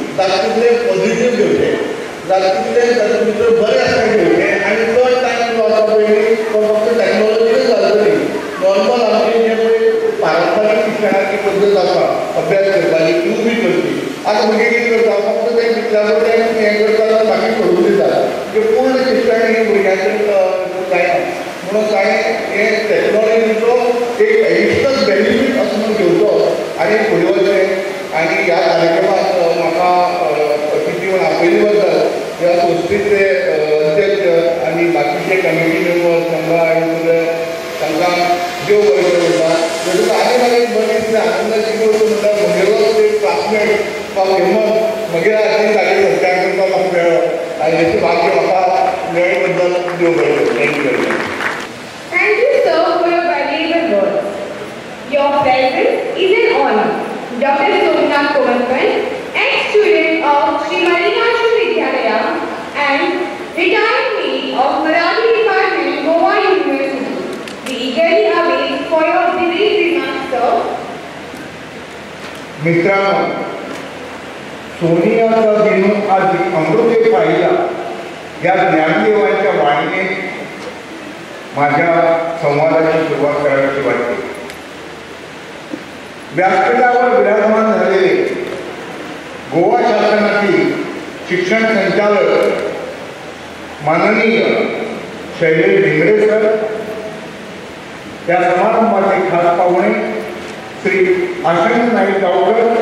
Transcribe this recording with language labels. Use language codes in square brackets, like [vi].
[kok] जाता तितलें पॉझिटीव घेवचें, जाता तितलें तातूंत भितर बरें आसपाक घेवचें आनी तो टायम जो आसा पळय तो फक्त टॅक्नोलॉजीच घालतली. नॉर्मल आमचे जे पळय पारंपारीक शिक्षणाची पद्दत आसा अभ्यास करपाची ती बी करची. आतां भुरगे कितें करता फक्त ते मित्राबरोबर ते हें करता मागीर सोडून दितात. म्हणजे पूर्ण शिक्षण हें भुरग्यांचें जायना म्हणून कांय हें टॅक्नॉलॉजीचो एक एडिशनल बेनिफीट असो म्हणून घेवचो आनी फुडें वचचें. आनी ह्या कार्यक्रमाक म्हाका अतिथी म्हणून आपयले बद्दल ह्या संस्थेचे अध्यक्ष आनी बाकीचे कमिटी मेंबर तांकां आनी तांकां देव बरें करूं म्हणटा. देखून आनी म्हाका एक बरें दिसलें आनंदाची गोश्ट म्हणटा म्हगेलो एक क्लासमेट वा हेमंत म्हगे हातीन जागे संस्कार करपाक म्हाका मेळ्ळो आनी हेचें भाग्य म्हाका मेळ्ळे बद्दल देव बरें करूं. [en] Thank you very much. Thank you, sir, for your valuable words. Your presence is an honor. Dr. Somnath Komarkan, ex-student of Sri Marinachu Vidyalaya and retired mate of Marathi Department, Goa University. We eagerly await for your brief remarks, sir. [mr] मित्रांनो, सोनियाचा दिनू आज अमृते पाहिला या ज्ञानदेवांच्या वाणीने माझ्या संवादाची सुरुवात करायची वाटते. व्यासपीठावर विराजमान झालेले गोवा शासनातील शिक्षण संचालक माननीय शैलेश ढिंगरे सर, या समारंभाचे खास पाहुणे श्री आशंक नाईक गावकर,